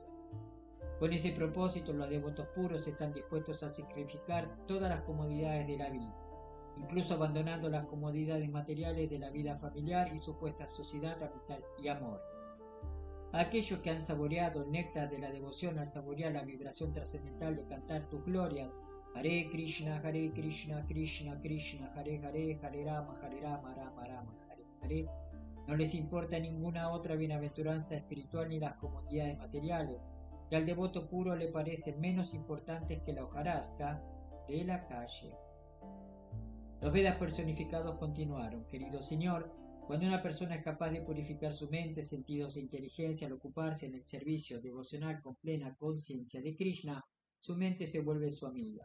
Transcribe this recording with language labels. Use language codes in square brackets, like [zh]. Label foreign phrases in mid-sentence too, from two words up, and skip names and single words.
[es] Con ese propósito, los devotos puros están dispuestos a sacrificar todas las comodidades de la vida, incluso abandonando las comodidades materiales de la vida familiar y supuesta sociedad, amistad y amor. A aquellos que han saboreado el néctar de la devoción al saborear la vibración trascendental de cantar tus glorias, [sa] Hare Krishna, Krishna Krishna, Hare Hare, Hare Rama, Rama Rama, Hare Hare, [es] no les importa ninguna otra bienaventuranza espiritual ni las comodidades materiales, que al devoto puro le parecen menos importantes que la hojarasca de la calle. Los Vedas personificados continuaron. Querido Señor, cuando una persona es capaz de purificar su mente, sentidos e inteligencia al ocuparse en el servicio devocional con plena conciencia de Krishna, su mente se vuelve su amiga.